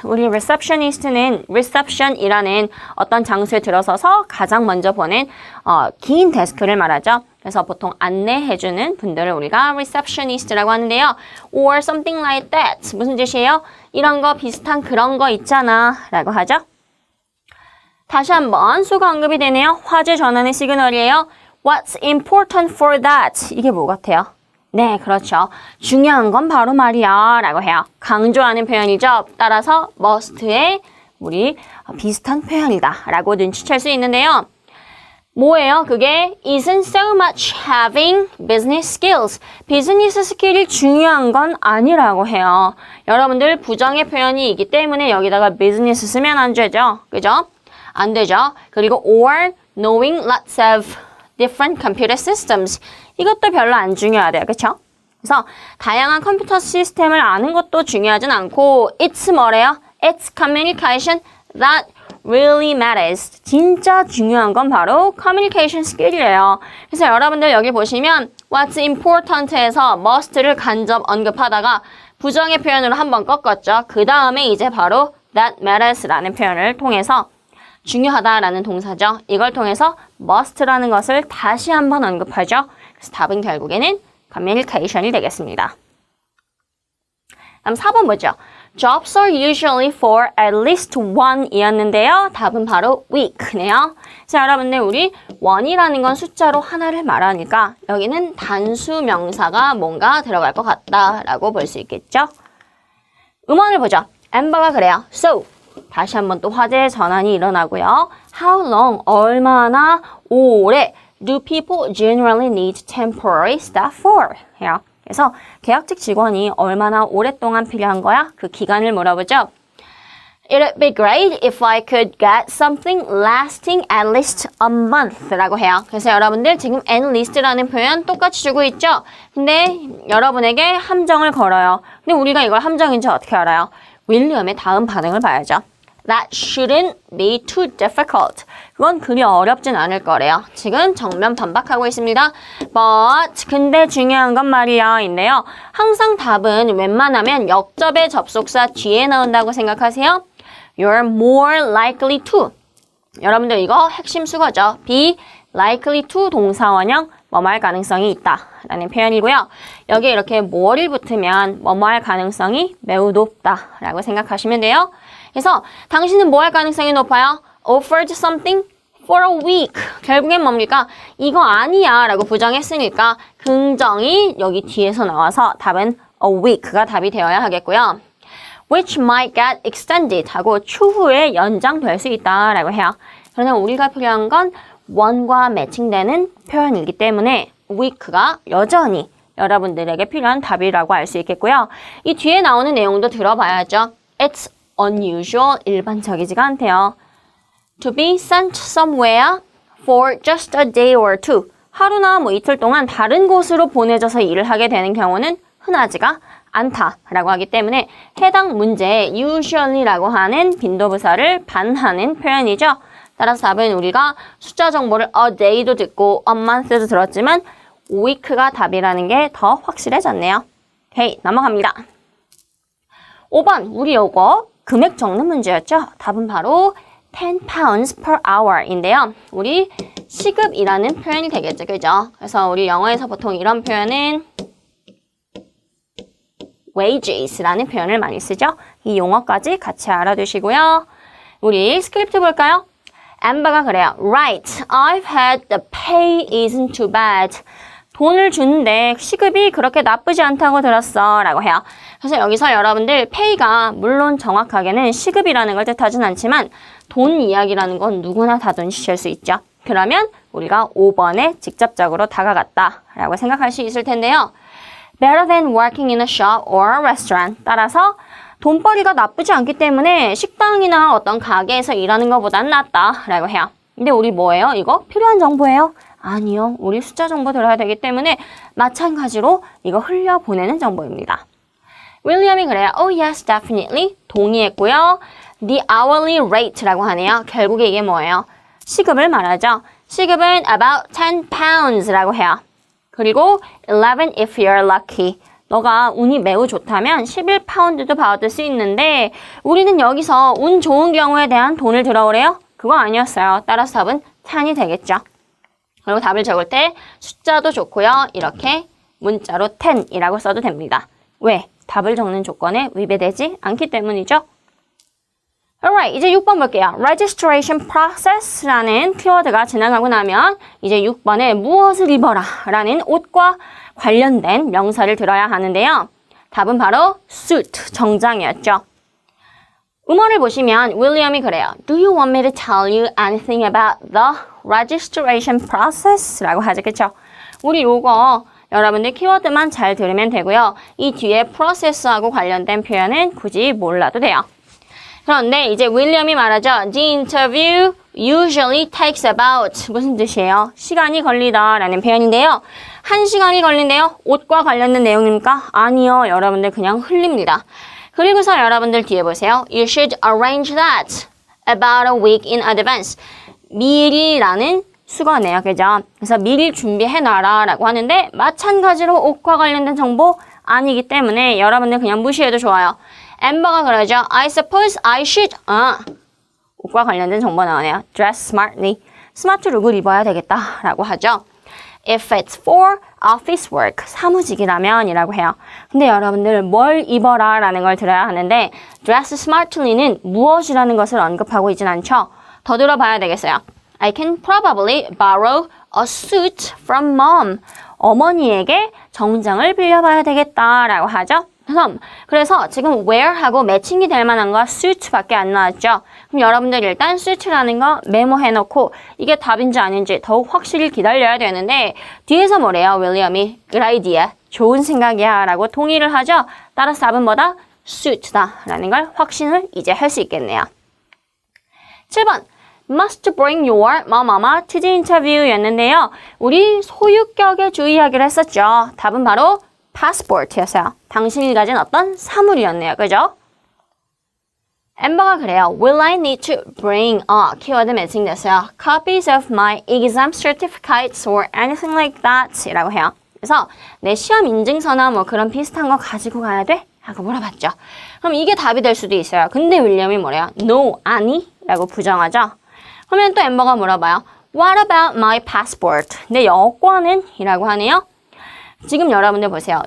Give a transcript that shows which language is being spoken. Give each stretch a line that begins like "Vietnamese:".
Korean: 우리 receptionist는 reception이라는 어떤 장소에 들어서서 가장 먼저 보는 긴 데스크를 말하죠. 그래서 보통 안내해주는 분들을 우리가 receptionist라고 하는데요.
English: Or something like that.
Korean: 무슨 뜻이에요? 이런 거 비슷한 그런 거 있잖아 라고 하죠. 다시 한번 수가 언급이 되네요. 화재 전환의 시그널이에요.
English: What's important for that?
Korean: 이게 뭐 같아요? 네, 그렇죠. 중요한 건 바로 말이야 라고 해요. 강조하는 표현이죠. 따라서 must의 우리 비슷한 표현이다 라고 눈치챌 수 있는데요. 뭐예요? 그게
English: isn't so much having business skills.
Korean: 비즈니스 스킬이 중요한 건 아니라고 해요. 여러분들 부정의 표현이 있기 때문에 여기다가 business 쓰면 안 되죠. 그죠? 안 되죠. 그리고
English: or knowing lots of different computer systems.
Korean: 이것도 별로 안 중요하대요. 그렇죠? 그래서 다양한 컴퓨터 시스템을 아는 것도 중요하진 않고 it's 뭐래요?
English: It's communication that really matters.
Korean: 진짜 중요한 건 바로 communication skill이래요. 그래서 여러분들 여기 보시면
English: what's important
Korean: 에서 must를 간접 언급하다가 부정의 표현으로 한번 꺾었죠. 그 다음에 이제 바로 that matters라는 표현을 통해서 중요하다라는 동사죠. 이걸 통해서 must라는 것을 다시 한번 언급하죠. 그래서 답은 결국에는 communication이 되겠습니다. 다음 4번 보죠.
English: Jobs are usually for at least one
Korean: 이었는데요. 답은 바로 week네요. 자, 여러분들 우리 one이라는 건 숫자로 하나를 말하니까 여기는 단수 명사가 뭔가 들어갈 것 같다라고 볼 수 있겠죠. 음원을 보죠. 엠버가 그래요. So, 다시 한번 또 화재 전환이 일어나고요.
English: How long,
Korean: 얼마나 오래
English: do people generally need temporary staff for?
Korean: 해요. 그래서 계약직 직원이 얼마나 오랫동안 필요한 거야? 그 기간을 물어보죠.
English: It'd be great if I could get something lasting at least a month
Korean: 라고 해요. 그래서 여러분들 지금 at least라는 표현 똑같이 주고 있죠? 근데 여러분에게 함정을 걸어요. 근데 우리가 이걸 함정인지 어떻게 알아요? 윌리엄의 다음 반응을 봐야죠.
English: That shouldn't be too difficult.
Korean: 그건 그리 어렵진 않을 거래요. 지금 정면 반박하고 있습니다. But 근데 중요한 건 말이야 인데요. 항상 답은 웬만하면 역접의 접속사 뒤에 나온다고 생각하세요.
English: You're more likely to.
Korean: 여러분들 이거 핵심 수거죠. be likely to 동사원형 뭐뭐 할 가능성이 있다 라는 표현이고요. 여기에 이렇게 more이 붙으면 뭐뭐 할 가능성이 매우 높다 라고 생각하시면 돼요. 그래서 당신은 뭐 할 가능성이 높아요?
English: Offered something for a week.
Korean: 결국엔 뭡니까? 이거 아니야 라고 부정했으니까 긍정이 여기 뒤에서 나와서 답은 a week가 답이 되어야 하겠고요.
English: Which might get extended
Korean: 하고 추후에 연장될 수 있다 라고 해요. 그러나 우리가 필요한 건 one과 매칭되는 표현이기 때문에 week가 여전히 여러분들에게 필요한 답이라고 알 수 있겠고요. 이 뒤에 나오는 내용도 들어봐야죠.
English: It's unusual,
Korean: 일반적이지가 않대요.
English: To be sent somewhere for just a day or two.
Korean: 하루나 뭐 이틀 동안 다른 곳으로 보내져서 일을 하게 되는 경우는 흔하지가 않다라고 하기 때문에 해당 문제에 usually라고 하는 빈도부사를 반하는 표현이죠. 따라서 답은 우리가 숫자 정보를 a day도 듣고 a month도 들었지만 week가 답이라는 게 더 확실해졌네요. 오케이, 넘어갑니다. 5번, 우리 요거 금액 적는 문제였죠. 답은 바로 10 pounds per hour인데요. 우리 시급이라는 표현이 되겠죠. 그죠? 그래서 우리 영어에서 보통 이런 표현은 wages라는 표현을 많이 쓰죠. 이 용어까지 같이 알아두시고요. 우리 스크립트 볼까요? 엠버가 그래요.
English: Right, I've had the pay isn't too bad.
Korean: 돈을 주는데 시급이 그렇게 나쁘지 않다고 들었어 라고 해요. 그래서 여기서 여러분들 pay가 물론 정확하게는 시급이라는 걸 뜻하진 않지만 돈 이야기라는 건 누구나 다 눈치챌 수 있죠. 그러면 우리가 5번에 직접적으로 다가갔다 라고 생각할 수 있을 텐데요.
English: Better than working in a shop or a restaurant.
Korean: 따라서 돈벌이가 나쁘지 않기 때문에 식당이나 어떤 가게에서 일하는 것보단 낫다 라고 해요. 근데 우리 뭐예요? 이거 필요한 정보예요? 아니요. 우리 숫자 정보 들어야 되기 때문에 마찬가지로 이거 흘려보내는 정보입니다. 윌리엄이 그래요.
English: Oh yes, definitely.
Korean: 동의했고요.
English: The hourly rate라고 하네요.
Korean: 결국에 이게 뭐예요? 시급을 말하죠. 시급은
English: about 10 pounds
Korean: 라고 해요. 그리고
English: 11 if you're lucky.
Korean: 너가 운이 매우 좋다면 11파운드도 받을 수 있는데 우리는 여기서 운 좋은 경우에 대한 돈을 들어오래요? 그거 아니었어요. 따라서 답은 10이 되겠죠. 그리고 답을 적을 때 숫자도 좋고요. 이렇게 문자로 10이라고 써도 됩니다. 왜? 답을 적는 조건에 위배되지 않기 때문이죠. Alright, 이제 6번 볼게요. Registration process라는 키워드가 지나가고 나면 이제 6번에 무엇을 입어라 라는 옷과 관련된 명사를 들어야 하는데요. 답은 바로 suit, 정장이었죠. 음원을 보시면 윌리엄이 그래요.
English: Do you want me to tell you anything about the registration process?
Korean: 라고 하죠. 그쵸? 우리 요거 여러분들 키워드만 잘 들으면 되고요. 이 뒤에 process하고 관련된 표현은 굳이 몰라도 돼요. 그런데 이제 윌리엄이 말하죠.
English: The interview usually takes about
Korean: 무슨 뜻이에요? 시간이 걸리다 라는 표현인데요. 1시간이 걸린대요. 옷과 관련된 내용입니까? 아니요. 여러분들 그냥 흘립니다. 그리고서 여러분들 뒤에 보세요. You should arrange that about a week in advance. 미리라는 수거네요. 그죠? 그래서 미리 준비해놔라 라고 하는데 마찬가지로 옷과 관련된 정보 아니기 때문에 여러분들 그냥 무시해도 좋아요. 엠버가 그러죠.
English: I suppose I should.
Korean: 옷과 관련된 정보 나오네요.
English: Dress smartly.
Korean: 스마트 룩을 입어야 되겠다 라고 하죠.
English: If it's for office work.
Korean: 사무직이라면 이라고 해요. 근데 여러분들 뭘 입어라 라는 걸 들어야 하는데 dress smartly는 무엇이라는 것을 언급하고 있진 않죠. 더 들어봐야 되겠어요.
English: I can probably borrow a suit from mom.
Korean: 어머니에게 정장을 빌려봐야 되겠다라고 하죠. 그래서 지금 wear하고 매칭이 될 만한 거 suit밖에 안 나왔죠. 그럼 여러분들 일단 suit라는 거 메모해놓고 이게 답인지 아닌지 더욱 확실히 기다려야 되는데 뒤에서 뭐래요? 윌리엄이
English: good idea,
Korean: 좋은 생각이야 라고 동의를 하죠. 따라서 답은 뭐다? suit다 라는 걸 확신을 이제 할 수 있겠네요. 7번
English: must bring your
Korean: 뭐뭐뭐
English: to the interview
Korean: 였는데요. 우리 소유격에 주의하기로 했었죠. 답은 바로 passport였어요. 당신이 가진 어떤 사물이었네요. 그죠? 엠버가 그래요.
English: Will I need to bring
Korean: 키워드 매칭 됐어요.
English: Copies of my exam certificates or anything like that
Korean: 라고 해요. 그래서 내 시험 인증서나 뭐 그런 비슷한 거 가지고 가야 돼? 하고 물어봤죠. 그럼 이게 답이 될 수도 있어요. 근데 윌리엄이 뭐래요? No, 아니? 라고 부정하죠. 그러면 또 엠버가 물어봐요.
English: What about my passport?
Korean: 내 여권은? 이라고 하네요. 지금 여러분들 보세요.